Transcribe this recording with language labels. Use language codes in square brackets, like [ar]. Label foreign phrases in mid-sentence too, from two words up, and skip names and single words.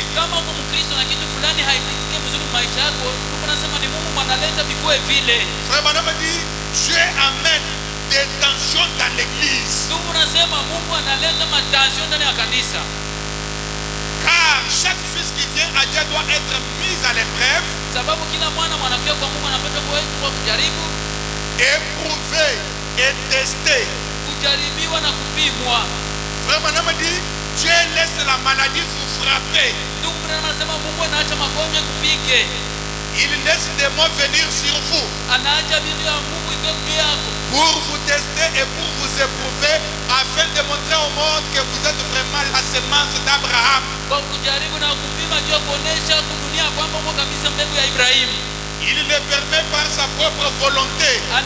[sw] Kama uko Mkristo na kitu fulani haipitike mzuri maisha yako, Mungu anasema ni Mungu analeta vikuwe vile. [fr] Frère Branham dit, Dieu amène des tensions dans l'église. [sw] Mungu anasema Mungu analeta matension ndani ya kanisa. [fr] Car chaque fils qui vient à Dieu doit être mis à l'épreuve, [sw] Sababu kila mwana mwanakuwa kwa Mungu anapaswa kuwekwa kujaribu, [fr] éprouvé et testé. [sw] kujaribiwa na kupimwa. [fr] Frère Branham dit, Dieu laisse la maladie vous frapper. [sw] Ndugu Branham anasema Mungu anaacha magonjwa kupige. [fr] il laisse des mots venir sur vous pour vous tester et pour vous éprouver, afin de montrer au monde que vous êtes vraiment la semence d'Abraham. Il le permet par sa propre volonté.